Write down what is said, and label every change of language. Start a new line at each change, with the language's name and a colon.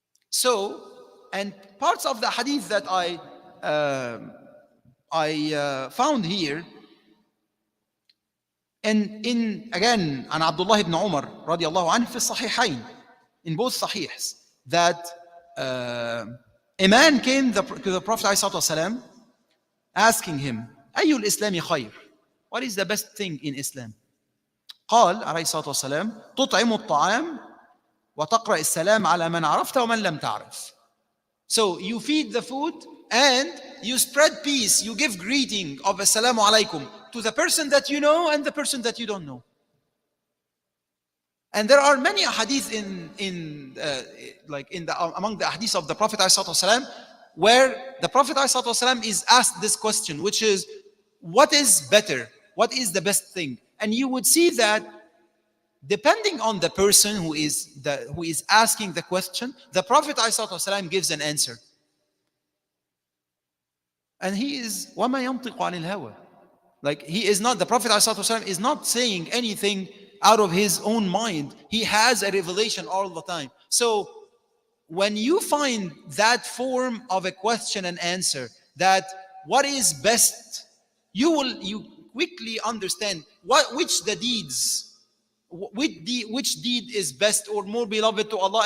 English: So, and parts of the hadith that I found here, and again, an Abdullah ibn Umar radiallahu anhu fi sahihain, in both sahihs, that a man came to the Prophet ﷺ asking him,
Arabic: أَيُّ الْإِسْلَامِ خَيْرٌ?
English: What is the best thing in Islam?
Arabic: قال عليه الصلاة والسلام تطعم الطعام وتقرأ السلام على من عرفت ومن لم تعرف.
English: So you feed the food and you spread peace, you give greeting of Assalamu alaikum to the person that you know and the person that you don't know. And there are many hadith among the hadith of the Prophet ﷺ, where the Prophet ﷺ is asked this question, which is, what is better? What is the best thing? And you would see that depending on the person who is asking the question, the Prophet ﷺ gives an answer. And he is
Arabic: وَمَا يَنْطِقُ عَنِ الْهَوَى.
English: Like the Prophet ﷺ is not saying anything out of his own mind. He has a revelation all the time. So when you find that form of a question and answer, that what is best, you quickly understand which deed is best or more beloved to Allah.